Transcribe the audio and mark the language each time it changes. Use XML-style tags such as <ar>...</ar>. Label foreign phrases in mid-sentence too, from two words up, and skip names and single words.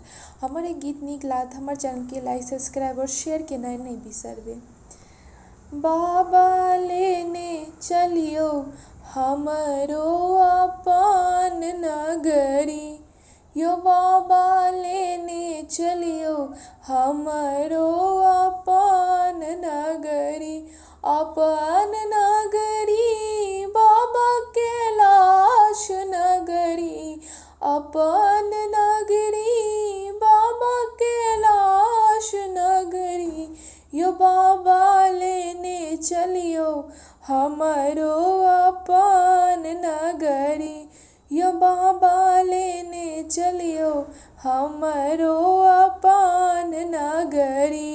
<mai>हमर एक गीत नीक लागत हमर चैनल के</mai> <en>like subscribe</en> <mai>और शेयर केनाइ नहीं बिसरबे। बाबा लेने चलियो हमरो अपन नगरी, यो बाबा लेने चलियो हमरो अपन नगरी, अपन नगरी बाबा कैलाश नगरी, अपन नगरी बाबा कैलाश नगरी, यो बाबा लेने चलियो हमरो अपन नगरी, यो बाबा लेने चलियो हमरो अपन नगरी।</mai>